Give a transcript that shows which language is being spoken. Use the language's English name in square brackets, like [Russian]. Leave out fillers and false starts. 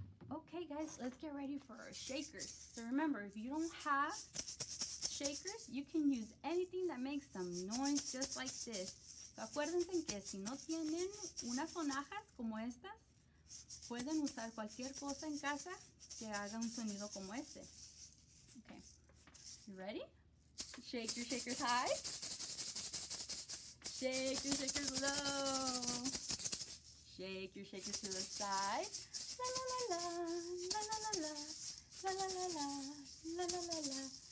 [English] Okay guys, let's get ready for our shakers. So remember, if you don't have shakers, you can use anything that makes some noise just like this. [Spanish] So acuérdense que si no tienen unas sonajas como estas, pueden usar cualquier cosa en casa que haga un sonido como este. [English] Okay, you ready? Shake your shakers high. Shake your shakers low. Shake your shakers to the side. La la la la, la la la la, la la la la, la la la la.